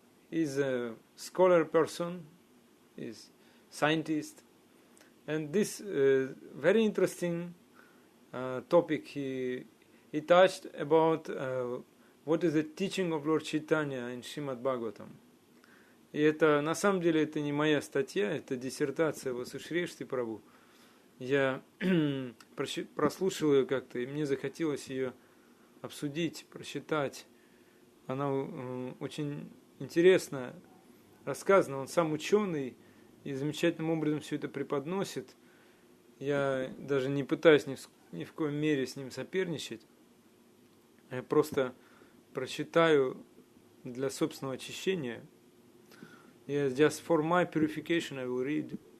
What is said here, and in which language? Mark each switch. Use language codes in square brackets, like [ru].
[en] He's a scholar person, he's scientist, and this very interesting topic he touched about what is the teaching of Lord Chaitanya in Srimad Bhagavatam. [ru] И это, на самом деле, это не моя статья, это диссертация Васушрештхи Прабху. Я прослушал ее как-то, и мне захотелось ее обсудить, прочитать. Она очень интересно рассказана. Он сам ученый и замечательным образом все это преподносит. Я даже не пытаюсь ни в коем мере с ним соперничать. Я просто прочитаю для собственного очищения. [en] Just for my purification I will read.